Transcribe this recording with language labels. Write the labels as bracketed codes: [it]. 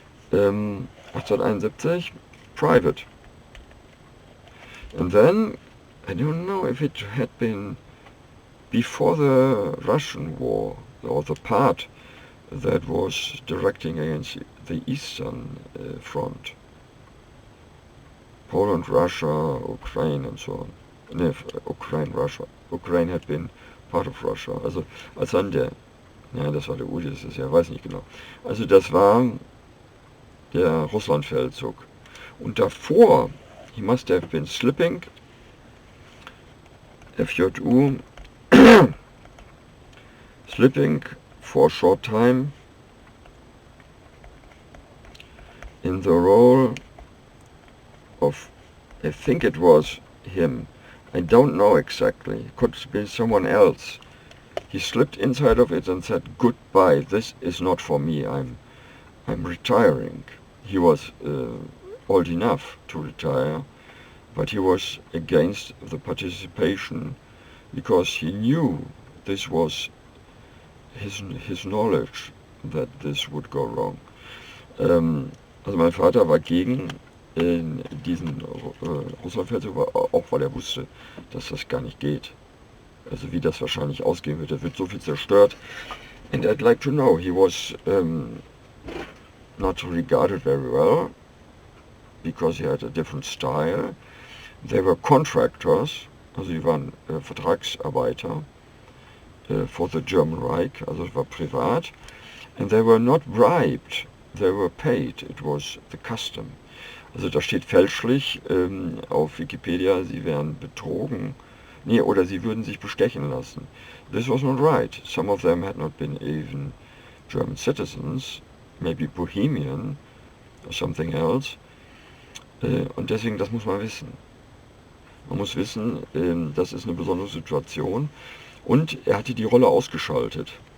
[en] 1871, private. And then, I don't know if it had been before the Russian war, or the part that was directing against the Eastern Front. Poland, Russia, Ukraine and so on. No, Ukraine, Russia. Ukraine had been part of Russia. [de] Also als dann das war der UdSSR, weiß nicht genau. Also das war der Russlandfeldzug. Und davor, [en] he must have been slipping, F.J.U, slipping for a short time in the role of, I think it was him, I don't know exactly, it could be someone else. He slipped inside of it and said, goodbye, this is not for me, I'm retiring. He was old enough to retire, but he was against the participation because he knew this was his knowledge that this would go wrong. [de] Also mein Vater war gegen diesen Russlandfeldzug, auch weil er wusste, dass das gar nicht geht. Also wie das wahrscheinlich ausgehen wird, da wird so viel zerstört. [en] And I'd like to know, he was not regarded very well, because he had a different style. They were contractors, [de] also sie waren Vertragsarbeiter [en] for the German Reich, [de] also es war privat. [en] And they were not bribed, they were paid, it was the custom. [de] Also da steht fälschlich auf Wikipedia, sie wären betrogen, oder sie würden sich bestechen lassen. [en] This was not right. Some of them had not been even German citizens, maybe Bohemian or something else. [de] Und deswegen, das muss man wissen. Man muss wissen, das ist eine besondere Situation. Und er hatte die Rolle ausgeschaltet.